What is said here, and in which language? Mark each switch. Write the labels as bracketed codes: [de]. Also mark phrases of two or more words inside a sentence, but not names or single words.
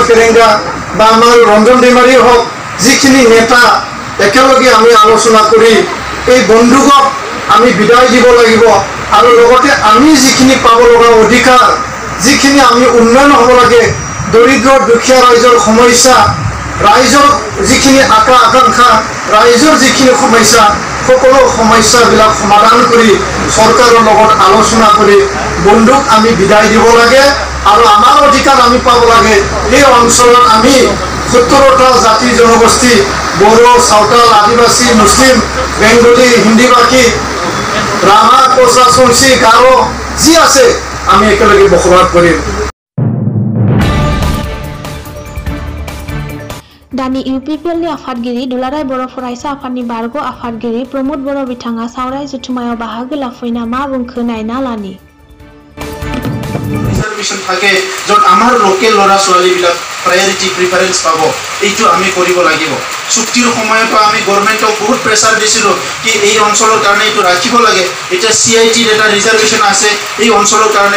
[as] ফেৰেংগা বা আমাৰ ৰঞ্জন ডিমাৰী হওক, যিখিনি নেতা একেলগে আমি আলোচনা কৰি এই বন্দুকক আমি বিদায় দিব লাগিব আৰু লগতে আমি যিখিনি পাব লগা অধিকাৰ, যিখিনি আমি উন্নয়ন হ'ব লাগে, দৰিদ্ৰ দুখীয়া ৰাইজৰ সমস্যা, ৰাইজৰ যিখিনি আকাংক্ষা, ৰাইজৰ যিখিনি সমস্যা, সকলো সমস্যাবিলাক সমাধান কৰি চৰকাৰৰ লগত আলোচনা কৰি বন্দুক আমি বিদায় দিব লাগে আৰু আমাৰ অধিকাৰ আমি পাব লাগে। এই অঞ্চলত আমি 17টা জাতি জনগোষ্ঠী বড়ো, সাঁওতাল, আদিবাসী, মুছলিম, বেংগলী, হিন্দীভাষী, ৰাভা, কোচা, চনচি, গাৰো যি আছে আমি একেলগে বসবাস কৰিম। [brx] दानि इउपिपिएलनि आफादगिरि दुलाराय बर' फरायसा आफादनि बारग' आफादगिरि प्रमोद बर' बिथाङा सावराय जथुमायाव बाहागो लाफैना मा बुंखो नायना लानि। [as] ৰিজাৰ্ভেশ্যন থাকে য'ত আমাৰ লোকেল ল'ৰা ছোৱালীবিলাক [en] priority preference [as] পাব, এইটো আমি কৰিব লাগিব। চুক্তিৰ সময়তো আমি গভৰ্ণমেণ্টক বহুত প্ৰেছাৰ দিছিলোঁ কি এই অঞ্চলৰ কাৰণে এইটো ৰাখিব লাগে। এতিয়া CITৰ এটা ৰিজাৰ্ভেশ্যন আছে এই অঞ্চলৰ কাৰণে।